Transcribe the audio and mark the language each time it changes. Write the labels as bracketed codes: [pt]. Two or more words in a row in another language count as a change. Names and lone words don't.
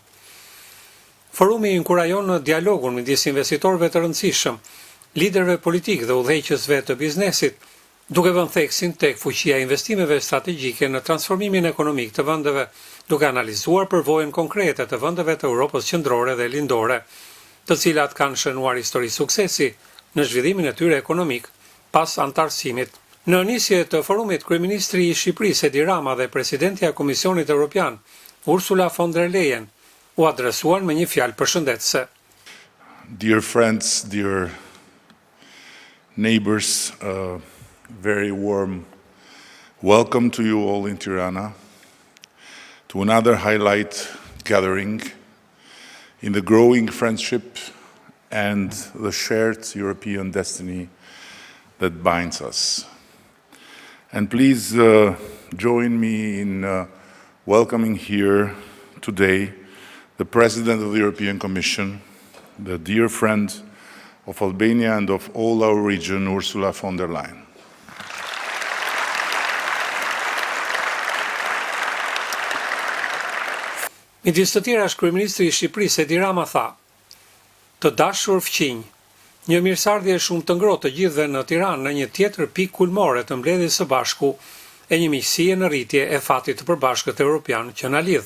[sq] Forumi inkurajon dialogun midis investitorëve të rëndësishëm, liderëve politikë dhe udhëheqësve të biznesit, duke vënë theksin tek fuqia e investimeve strategjike në transformimin ekonomik të vendeve, duke analizuar përvojën konkrete të vendeve të Europës qendrore dhe lindore, të cilat kanë shënuar histori suksesi në zhvillimin e tyre ekonomik pas antarësimit. Në nisje të forumit, kryeministri I Shqipërisë Edi Rama dhe presidentja e Komisionit Evropian, Ursula von der Leyen, u adresuan me një fjalë përshëndetëse. [en] Dear friends, dear neighbors, very warm welcome to you all in Tirana, to another highlight gathering in the growing friendship and the shared European destiny that binds us. And please join me in welcoming here today the President of the European Commission, the dear friend of Albania and of all our region, Ursula von der Leyen. [sq] Midis të tjera, kryeministri I Shqipërisë Edi Rama tha: "Të dashur fqinj, një mirësardhje shumë të ngrohtë të gjithëve në Tiranë në një tjetër pikë kulmore të mbledhjes së bashku e një miqësie në rritje e fatit të përbashkët evropian që na lidh.